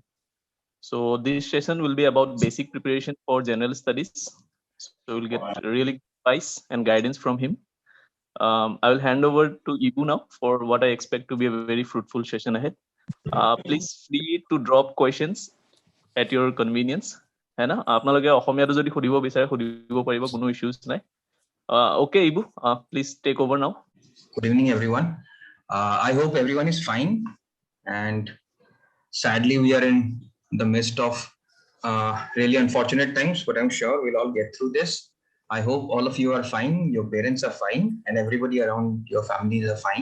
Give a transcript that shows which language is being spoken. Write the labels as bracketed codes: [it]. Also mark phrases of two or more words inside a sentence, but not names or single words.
[en] So this session will be about basic preparation for general studies. So we'll get really good advice and guidance from him. I will hand over to Ibu now for what I expect to be a very fruitful session ahead. Please free to drop questions at your convenience. [hi] है ना [as] আপোনালোকে অসমীয়াটো যদি সুধিব বিচাৰে সুধিব পাৰিব কোনো ইস্যুজ নাই [en] okay Ibu, please take over now. Good evening everyone. I hope everyone is fine, and sadly we are in the midst of really unfortunate times, but I'm sure we'll all get through this. I hope all of you are fine, your parents are fine, and everybody around your families are fine.